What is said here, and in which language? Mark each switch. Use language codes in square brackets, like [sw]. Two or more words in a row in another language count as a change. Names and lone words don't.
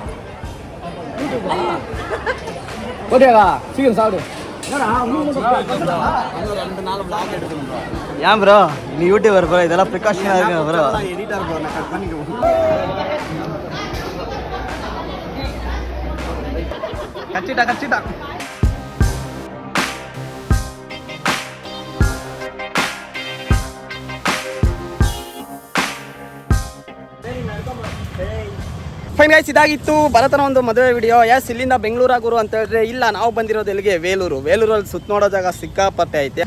[ta] ஓகேவா சீக்கிரம் சாப்பிடு ஏன் ப்ரோ நீ [en] YouTuber bro [ta] இதெல்லாம் ப்ரிகாஷனாக இருக்குங்க ப்ரோ [en] editor bro [ta] நான் கட் பண்ணிக்குவோம் [kn] கச்சிட்டா [en] fine guys, [kn] ಇದಾಗಿತ್ತು ಭರತನ ಒಂದು ಮದುವೆ ವಿಡಿಯೋ. ಎಸ್ ಇಲ್ಲಿಂದ ಬೆಂಗಳೂರಾಗುರು ಅಂತ ಹೇಳಿದ್ರೆ ಇಲ್ಲ, ನಾವು ಬಂದಿರೋದು ಎಲ್ಲಿಗೆ ವೇಲೂರಲ್ಲಿ ಸುತ್ತ ನೋಡೋ ಜಾಗ ಸಿಕ್ಕಾಪಟ್ಟೆ ಐತೆ.